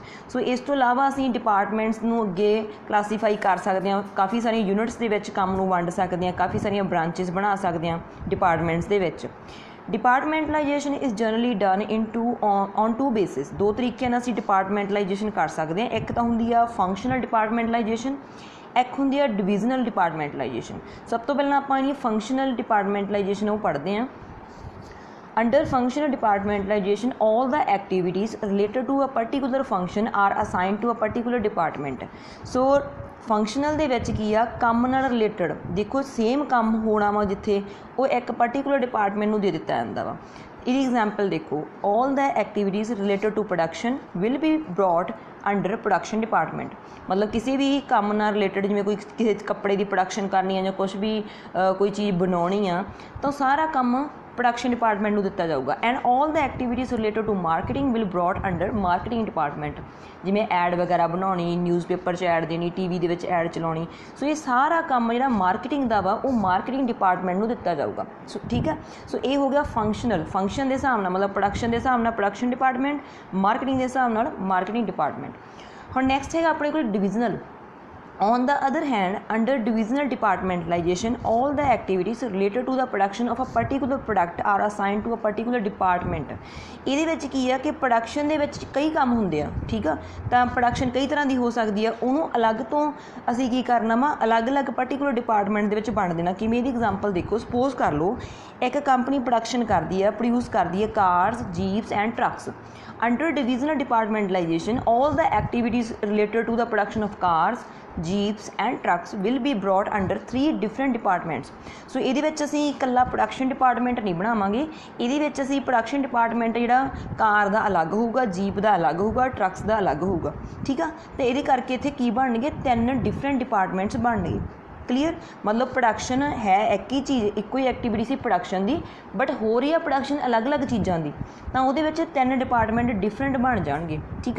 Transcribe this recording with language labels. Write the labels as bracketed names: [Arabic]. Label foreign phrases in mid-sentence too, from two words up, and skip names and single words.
[Punjabi] ਸੋ ਇਸ ਤੋਂ ਇਲਾਵਾ ਅਸੀਂ ਡਿਪਾਰਟਮੈਂਟਸ ਨੂੰ ਅੱਗੇ ਕਲਾਸੀਫਾਈ ਕਰ ਸਕਦੇ ਹਾਂ, ਕਾਫ਼ੀ ਸਾਰੀਆਂ ਯੂਨਿਟਸ ਦੇ ਵਿੱਚ ਕੰਮ ਨੂੰ ਵੰਡ ਸਕਦੇ ਹਾਂ, ਕਾਫ਼ੀ ਸਾਰੀਆਂ ਬ੍ਰਾਂਚੇਸ ਬਣਾ ਸਕਦੇ ਹਾਂ ਡਿਪਾਰਟਮੈਂਟਸ ਦੇ ਵਿੱਚ। [English] Departmentalization is generally done in on two basis. [Punjabi] ਦੋ ਤਰੀਕੇ ਨਾਲ ਅਸੀਂ ਡਿਪਾਰਟਮੈਂਟਲਾਈਜ਼ੇਸ਼ਨ ਕਰ ਸਕਦੇ ਹਾਂ। ਇੱਕ ਤਾਂ ਹੁੰਦੀ ਆ [English] functional departmentalization, [Punjabi] ਇੱਕ ਹੁੰਦੀ ਆ [English] divisional departmentalization. [Punjabi] ਸਭ ਤੋਂ ਪਹਿਲਾਂ ਆਪਾਂ ਇਹਦੀ [English] functional departmentalization [Punjabi] ਵੋ ਪੜ੍ਹਦੇ ਹਾਂ। [English] Under functional departmentalization, all the activities related to a particular function are assigned to a particular department. [Punjabi] So फंक्शनल ਦੇ ਵਿੱਚ ਕੀ ਆ, ਕੰਮ ਨਾਲ ਰਿਲੇਟਡ ਦੇਖੋ ਸੇਮ ਕੰਮ ਹੋਣਾ ਵਾ ਜਿੱਥੇ ਉਹ ਇੱਕ [English] particular department [Punjabi] ਨੂੰ ਦੇ ਦਿੱਤਾ ਜਾਂਦਾ ਵਾ। ਇਹਦੀ ਐਗਜ਼ਾਮਪਲ ਦੇਖੋ, [English] all the activities related to production will be brought under production department. [Punjabi] ਮਤਲਬ ਕਿਸੇ ਵੀ ਕੰਮ ਨਾਲ ਰਿਲੇਟਡ ਜਿਵੇਂ ਕੋਈ ਕਿਸੇ ਕੱਪੜੇ ਦੀ ਪ੍ਰੋਡਕਸ਼ਨ ਕਰਨੀ ਆ ਜਾਂ ਕੁਛ ਵੀ ਕੋਈ ਚੀਜ਼ ਬਣਾਉਣੀ ਆ ਤਾਂ ਸਾਰਾ ਕੰਮ [English] production department [Punjabi] ਨੂੰ ਦਿੱਤਾ ਜਾਊਗਾ। [English] And all the activities related to marketing will brought under marketing department. [Punjabi] ਜਿਵੇਂ ਐਡ ਵਗੈਰਾ ਬਣਾਉਣੀ, ਨਿਊਜ਼ਪੇਪਰ 'ਚ ਐਡ ਦੇਣੀ, TV ਦੇ ਵਿੱਚ ਐਡ ਚਲਾਉਣੀ, ਸੋ ਇਹ ਸਾਰਾ ਕੰਮ ਜਿਹੜਾ ਮਾਰਕੀਟਿੰਗ ਦਾ ਵਾ ਉਹ [English] marketing department [Punjabi] ਨੂੰ ਦਿੱਤਾ ਜਾਊਗਾ। ਸੋ ਠੀਕ ਹੈ, ਸੋ ਇਹ ਹੋ ਗਿਆ ਫੰਕਸ਼ਨਲ। ਫੰਕਸ਼ਨ ਦੇ ਹਿਸਾਬ ਨਾਲ ਮਤਲਬ ਪ੍ਰੋਡਕਸ਼ਨ ਦੇ ਹਿਸਾਬ ਨਾਲ [English] production department, [Punjabi] ਮਾਰਕੀਟਿੰਗ ਦੇ ਹਿਸਾਬ ਨਾਲ [English] marketing department. [Punjabi] ਹੁਣ ਨੈਕਸਟ ਹੈਗਾ ਆਪਣੇ ਕੋਲ ਡਿਵੀਜ਼ਨਲ। [English] On the other hand, under divisional departmentalization, all the activities related to the production of a particular product are assigned to a particular department. [Punjabi] ਇਹਦੇ ਵਿੱਚ ਕੀ ਆ ਕਿ ਪ੍ਰੋਡਕਸ਼ਨ ਦੇ ਵਿੱਚ ਕਈ ਕੰਮ ਹੁੰਦੇ ਆ, ਠੀਕ ਆ, ਤਾਂ ਪ੍ਰੋਡਕਸ਼ਨ ਕਈ ਤਰ੍ਹਾਂ ਦੀ ਹੋ ਸਕਦੀ ਆ, ਉਹਨੂੰ ਅਲੱਗ ਤੋਂ ਅਸੀਂ ਕੀ ਕਰਨਾ ਵਾ, ਅਲੱਗ-ਅਲੱਗ [English] particular department [Punjabi] ਦੇ ਵਿੱਚ ਵੰਡ ਦੇਣਾ। ਕਿਵੇਂ ਦੀ ਐਗਜ਼ਾਮਪਲ ਦੇਖੋ, ਸਪੋਜ਼ ਕਰ ਲਓ ਇੱਕ ਕੰਪਨੀ ਪ੍ਰੋਡਕਸ਼ਨ ਕਰਦੀ ਆ, ਪ੍ਰੋਡਿਊਸ ਕਰਦੀ ਹੈ [English] cars, jeeps and trucks. Under divisional departmentalization, all the activities related to the production of cars, jeeps and trucks will be brought under 3 different departments. [Punjabi] So ਇਹਦੇ ਵਿੱਚ ਅਸੀਂ ਇਕੱਲਾ [English] production department [Punjabi] ਨਹੀਂ ਬਣਾਵਾਂਗੇ, ਇਹਦੇ ਵਿੱਚ ਅਸੀਂ [English] production department [Punjabi] ਜਿਹੜਾ ਕਾਰ ਦਾ ਅਲੱਗ ਹੋਊਗਾ, ਜੀਪ ਦਾ ਅਲੱਗ ਹੋਊਗਾ, ਟਰੱਕਸ ਦਾ ਅਲੱਗ ਹੋਊਗਾ, ਠੀਕ ਆ। ਤੇ ਇਹਦੇ ਕਰਕੇ ਇੱਥੇ ਕੀ ਬਣਨਗੇ, 3 [English] different departments [Punjabi] ਬਣਨਗੇ। ਕਲੀਅਰ, ਮਤਲਬ ਪ੍ਰੋਡਕਸ਼ਨ ਹੈ ਇੱਕ ਹੀ ਚੀਜ਼, ਇੱਕੋ ਹੀ ਐਕਟੀਵਿਟੀ ਸੀ ਪ੍ਰੋਡਕਸ਼ਨ ਦੀ, ਬਟ ਹੋ ਰਹੀ ਆ ਪ੍ਰੋਡਕਸ਼ਨ ਅਲੱਗ-ਅਲੱਗ ਚੀਜ਼ਾਂ ਦੀ, ਤਾਂ ਉਹਦੇ ਵਿੱਚ 3 [English] department different [Punjabi] ਬਣ ਜਾਣਗੇ, ਠੀਕ ਆ।